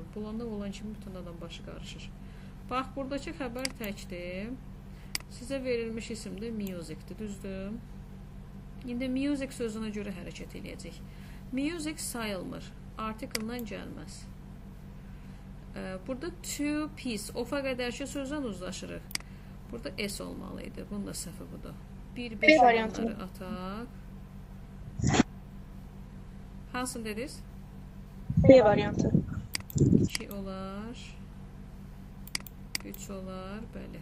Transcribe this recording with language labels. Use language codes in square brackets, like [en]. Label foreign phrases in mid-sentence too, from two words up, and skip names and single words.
[az] Bulanda olan kimi bütün adam başı qarışır. Bax, buradakı xəbər təkdir. Sizə verilmiş isim də musicdir, düzdür? İndi music sözünə görə hərəkət edəcək. Music sayılmır. Article-dan gəlməz. Burada [en] two piece, [az] ofa qədərki sözdən uzlaşırıq. Burada S olmalıydı. Bunun da səhvi budur. 1-5 olanları ataq. Hansını dediniz? B variantı. 2 olar. 3 olar. Bəli.